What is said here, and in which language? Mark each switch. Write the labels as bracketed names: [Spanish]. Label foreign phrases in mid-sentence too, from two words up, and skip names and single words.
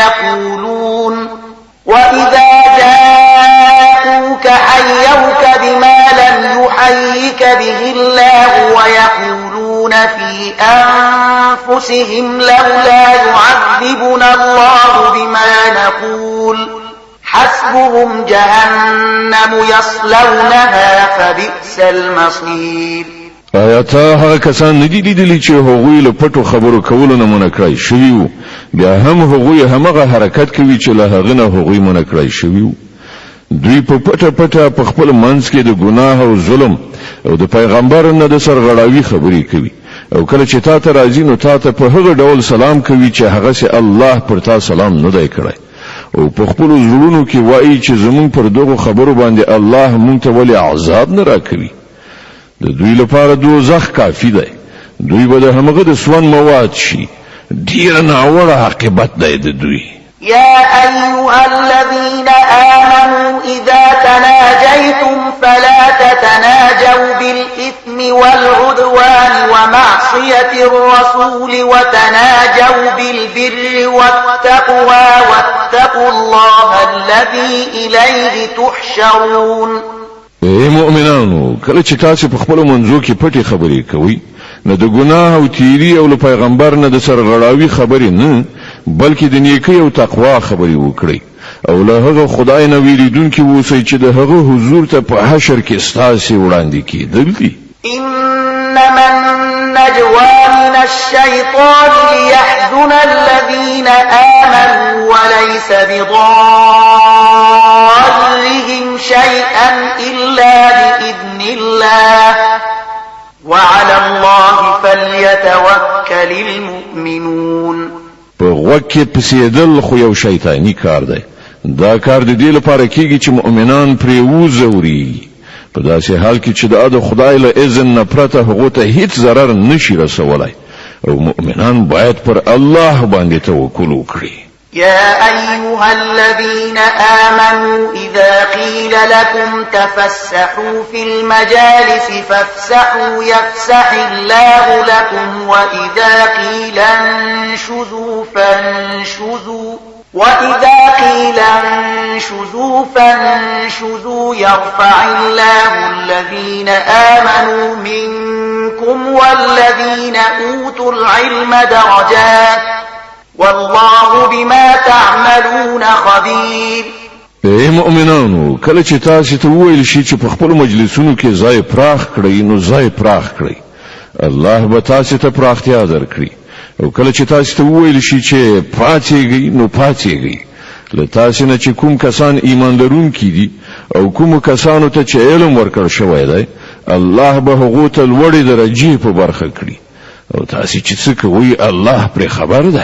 [Arabic] ويقولون في أنفسهم لولا يعذبنا الله بما نقول حسبهم جهنم يصلونها فبئس المصير. [Pashto] آیاتا هغه کسان ندی لیدلی چې هغوی له پټو خبرو کولو نه منکړای شوي وو، بیا هم هغوی همغه حرکت کوي چې له هغه نه هغوی منکړای شوي وو. دوی په پټه پټه په خپل منځ کې د ګناه او ظلم او د پیغمبر نه د سرغړاوي خبرې کوي، او کله چې تا ته راځي نو تا ته په هغه ډول سلام کوي چې هغه سي الله پر تا سلام نه دی کړی، او په خپل زړونو کې وایي چې زمون پر دغه خبرو باندې الله مونږ ته ولې عذاب نه راکوي. د دوی لپاره دوزخ کافی دی، دوی به د همغه د سوان مواد شي. ډیر ناوړه عاقبت دی د دوی. [Arabic] يا أيها الذين آمنوا إذا تناجيتم فلا تتناجوا بالإثم والعدوان ومعصية الرسول وتناجوا بالبر والتقوى واتقوا الله الذي إليه تحشرون. [Pashto] اے مؤمنانو، کله چې تاسو په خپل منځو کې پټي خبرې کوئ نه د ګناه او تیری او له پیغمبر نه د سرغړاوي خبرې نه، بلکې د نیکی او تقوا خبرې وکړئ، او له هغه خدای نه ویریدونکي اوسئ چې د هغه حضور ته په حشر کې ستاسو وړاندې کېدل دي. [Arabic] إنما النجوى من الشيطان ليحزن الذين آمنوا وليس بضارهم شيئا إلا بإذن الله وعلى الله فليتوكل المؤمنون. [Pashto] په وکه پسیدل خو یو شیطانی کار دی. دا کار د دې لپاره کیږي چې مؤمنان پرې وزوري، په داسې حال کې چې د خدای له اذن نه پرته هغه ته هیڅ ضرر نشي رسولای، او مؤمنان باید پر الله باندې توکل وکړي. [Arabic] يا أيها الذين آمنوا إذا قيل لكم تفسحوا في المجالس فافسحوا يفسح الله لكم وإذا قيل انشزوا فانشزوا يرفع الله الذين آمنوا منكم والذين أوتوا العلم درجات والله بما تعملون خبير. [Pashto] اے مؤمنانو، کله چې تاسو ته وویل شي چې په خپل مجلسونو کې ځای پراخ کړئ نو ځای پراخ کړئ، الله به تاسو ته پراختیا درکړي، او کله چې تاسو ته وویل شي چې پاتېږئ نو پاتېږئ. له تاسو نه چې کوم کسان ایمان لرونکي دي او کوم کسانو ته چې علم ورکړ شوی دی، الله به هغو ته لوړې درجې په برخه کړي، او تاسو چې څه کوئ الله پرې خبر دی.